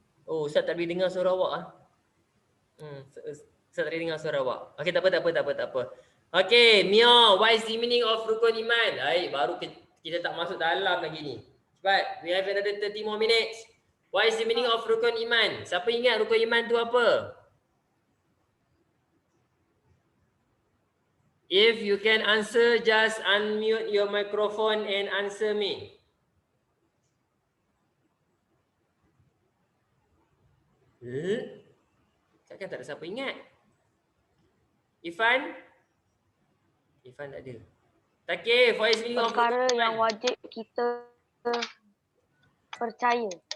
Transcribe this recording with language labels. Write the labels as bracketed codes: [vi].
[ms] Oh, Ustaz tak boleh dengar suara awak Ustaz tak boleh dengar suara awak. Okey, tak apa. Okey, Mia, [en] what is the meaning of rukun iman? [ms] Baik, baru kita tak masuk dalam lagi ni. [en] Cepat, we have another 30 more minutes. What is the meaning of rukun iman? [ms] Siapa ingat rukun iman tu apa? [en] If you can answer, just unmute your microphone and answer me. [ms] Takkan tak ada siapa ingat? Ifan? Ifan tak ada. [en] Takif, what is meaning of [ms] perkara yang wajib kita percaya.